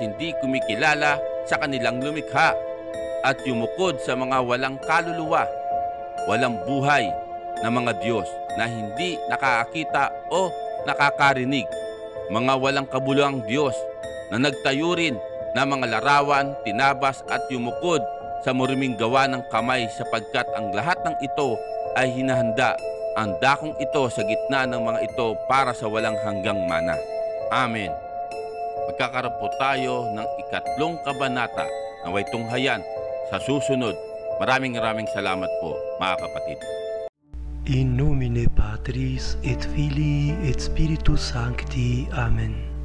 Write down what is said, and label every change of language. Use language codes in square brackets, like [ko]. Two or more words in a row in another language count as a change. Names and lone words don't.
[tl] hindi kumikilala sa kanilang lumikha, at yumukod sa mga walang kaluluwa, walang buhay na mga Diyos na hindi nakakakita o nakakarinig, mga walang kabuluhang Diyos na nagtayo rin ng mga larawan, tinabas at yumukod sa maruming gawa ng kamay, sapagkat ang lahat ng ito ay hinahanda ang dakong ito sa gitna ng mga ito para sa walang hanggang mana. Amen. Magkakaroon po tayo ng 3 kabanata na way tunghayan sa susunod. Maraming salamat po, mga kapatid. [la] In nomine Patris et Filii et Spiritus Sancti. Amen.